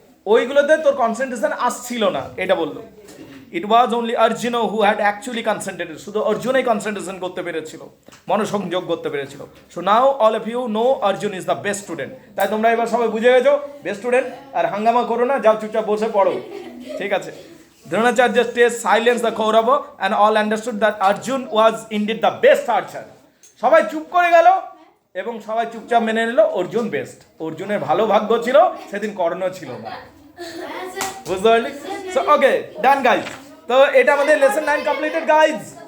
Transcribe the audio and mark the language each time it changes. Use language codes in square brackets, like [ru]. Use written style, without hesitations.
[bn] ওইগুলোতে তোর কনসেন্ট্রেশন আসছিল না, এটা বললো। [en] it was only Arjun who had actually concentrated, [bn] শুধু অর্জুনই কনসেন্ট্রেশন করতে পেরেছিল, মনোসংযোগ করতে পেরেছিল। [en] So now all of you know Arjun is the best student. [bn] তাই তোমরা এবার সবাই বুঝে গেছো বেস্ট স্টুডেন্ট, আর হাঙ্গামা করো না, যাও চুপচাপ বসে পড়ো, ঠিক আছে? [en] Dronacharya stays silence the Kaurava and all understood that Arjun was indeed the best archer. [bn] সবাই চুপ করে গেল এবং সবাই চুপচাপ মেনে নিল অর্জুন বেস্ট। অর্জুনের ভালো ভাগ্য ছিল সেদিন কর্ণ ছিল না, বুঝতে পারলি? [en] So okay, done guys. [bn] তো এটা আমাদের লেসন 9 কমপ্লিটেড গাইজ।